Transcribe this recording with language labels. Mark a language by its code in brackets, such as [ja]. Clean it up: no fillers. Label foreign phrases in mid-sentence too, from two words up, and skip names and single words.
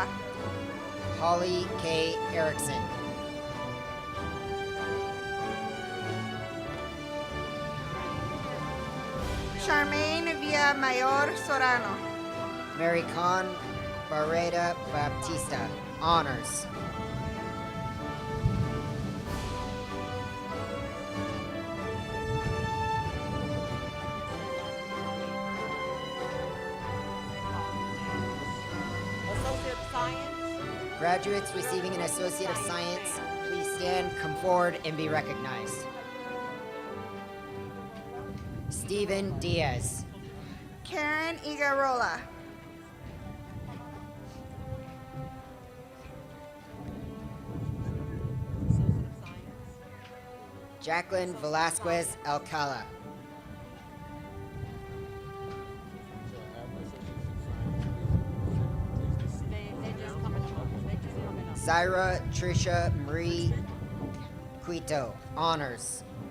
[en] Holly K. Erickson. Charmaine Villamayor Sorano. Mary Khan Barreda Baptista, honors. Associate of Science. Graduates receiving an Associate of Science, please stand, come forward, and be recognized. Stephen Diaz. Karen Igarola. Jacqueline Velasquez Alcala. Zaira Tricia Marie Quito, honors.